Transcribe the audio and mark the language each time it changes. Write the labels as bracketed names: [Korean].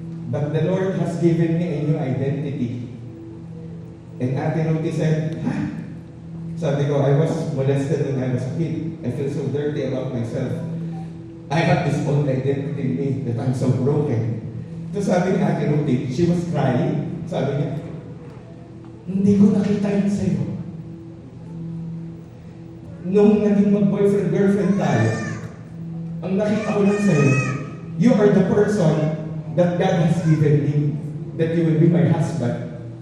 [English] But the Lord has given me a new identity. And Ate Ruthie said, ha? [Filipino] Sabi ko, [English] I was molested when I was a kid. I feel so dirty about myself. I have this old identity in me that I'm so broken. [Filipino] So sabi ni Ate Ruthie, [English] she was crying. [Filipino] Sabi niya, hindi ko nakita yun sa'yo. Nung naging mag-boyfriend-girlfriend tayo, ang nakita ko lang sa'yo, [English] you are the person that God has given me, that you will be my husband.